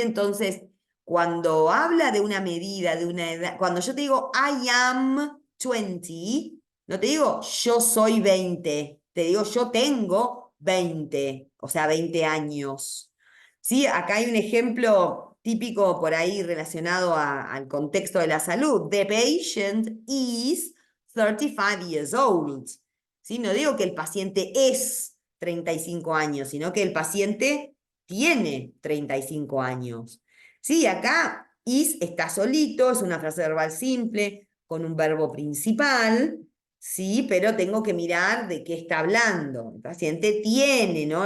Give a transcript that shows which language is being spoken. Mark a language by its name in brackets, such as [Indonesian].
[Spanish] Entonces, cuando habla de una medida, de una edad, cuando yo te digo [English] I am 20, [Spanish] no te digo yo soy 20, te digo yo tengo 20, o sea, 20 años. ¿Sí? Acá hay un ejemplo típico por ahí relacionado al contexto de la salud. [English] The patient is 35 years old. [Spanish] ¿Sí? No digo que el paciente es 35 años, sino que el paciente tiene 35 años. Sí, acá is está solito, es una frase verbal simple, con un verbo principal, sí, pero tengo que mirar de qué está hablando. El paciente tiene, ¿no?